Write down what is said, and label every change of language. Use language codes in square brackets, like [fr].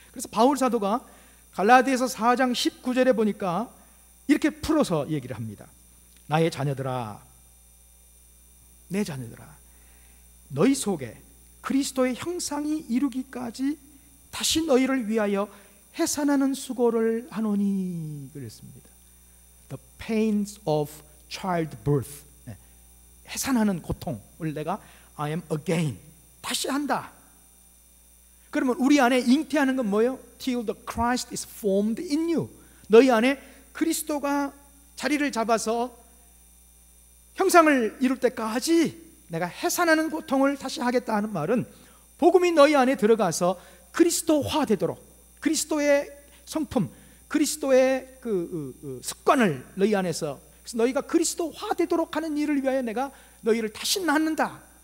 [ko] 그래서 바울 사도가 갈라디아서 4장 19절에 보니까 이렇게 풀어서 얘기를 합니다. 나의 자녀들아, 내 자녀들아, 너희 속에 그리스도의 형상이 이루기까지 다시 너희를 위하여 해산하는 수고를 하노니 그랬습니다. [en] The pains of childbirth, [ko] 해산하는 고통을 내가 [en] I am again, [ko] 다시 한다. 그러면 우리 안에 잉태하는 건 뭐예요? [en] Till the Christ is formed in you. [ko] 너희 안에 그리스도가 자리를 잡아서 형상을 이룰 때까지 내가 해산하는 고통을 다시 하겠다 하는 말은 복음이 너희 안에 들어가서 그리스도화 되도록, 그리스도의 성품, 그리스도의 그 습관을 너희 안에서, 그래서 너희가 그리스도화 되도록 하는 일을 위하여 내가 너희를 다시 낳는다.